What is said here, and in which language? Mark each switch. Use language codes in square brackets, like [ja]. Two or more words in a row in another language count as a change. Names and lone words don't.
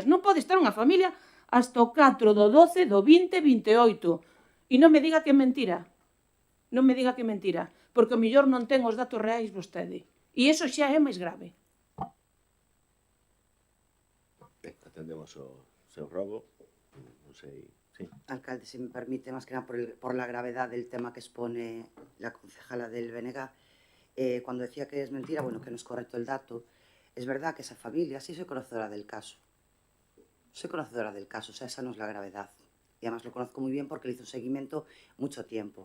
[gl] Non pode estar unha familia hasta o 4 do 12 do 2028. E non me diga que é mentira. Non me diga que é mentira, porque o mellor non ten os datos reais vostede. E iso xa é máis grave. Atendemos o seu rogo. Non sei, sí. [es] Alcalde, si me permite, más que nada por la gravedad del tema que expone la concejala del BNG, cuando decía que es mentira, bueno, que no es correcto el dato, es verdad que esa familia, sí soy conocedora del caso. Soy conocedora del caso, o sea, esa no es la gravedad. Y además lo conozco muy bien porque le hizo un seguimiento mucho tiempo.